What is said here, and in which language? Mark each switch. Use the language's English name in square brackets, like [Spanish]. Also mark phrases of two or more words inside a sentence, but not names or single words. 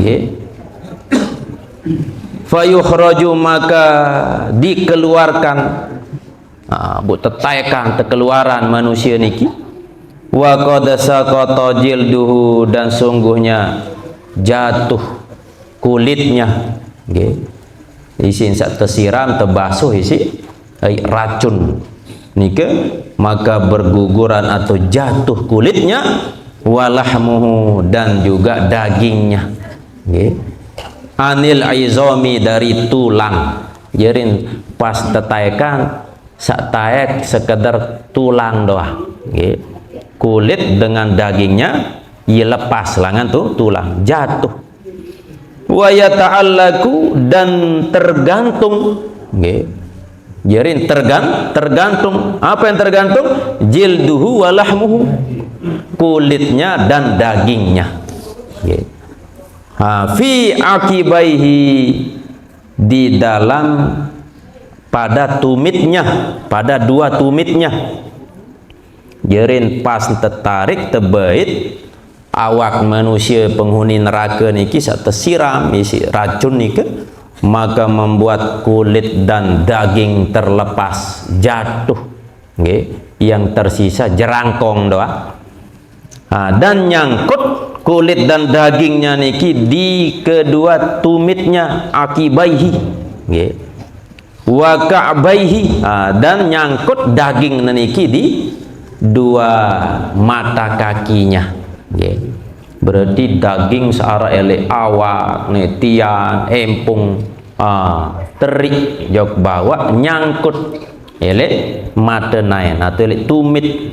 [Indonesian] Fayukhraju, maka dikeluarkan, [Sasak] tetaikan kekeluaran manusia niki. [Arabic] Wa qad saqata jilduhu, [Indonesian] dan sungguhnya jatuh kulitnya. [Sasak] Isin sak tersiram, terbasuh isi racun nike, [Indonesian] maka berguguran atau jatuh kulitnya, walahmuhu, dan juga dagingnya, [Arabic] anil izami, [Indonesian] dari tulang. [Sasak] Jadi pas tetaikan sak taek sekedar tulang doang, kulit dengan dagingnya ia lepas langan tuh tulang, jatuh. [Arabic] Wa yata'allaku, [Indonesian] dan tergantung, jadi tergantung, apa yang tergantung? [Arabic] Jilduhu wa lahmuhu, [Indonesian] kulitnya dan dagingnya. [Arabic] Fi akibaihi, [Indonesian] di dalam pada tumitnya, pada dua tumitnya. [Sasak] Jerin pas tertarik terbait awak manusia penghuni neraka niki sak tersiram isi racun niki, [Indonesian] maka membuat kulit dan daging terlepas, jatuh, yang tersisa jerangkong doang. Dan nyangkut kulit dan dagingnya niki di kedua tumitnya, akibaihi, [Arabic] wa ka'baihi, [Indonesian] dan nyangkut daging niki di dua mata kakinya. [Sasak] Berarti daging searah elek awak, netian, empung, terik jok bawa, nyangkut elek mata nain atau elek tumit.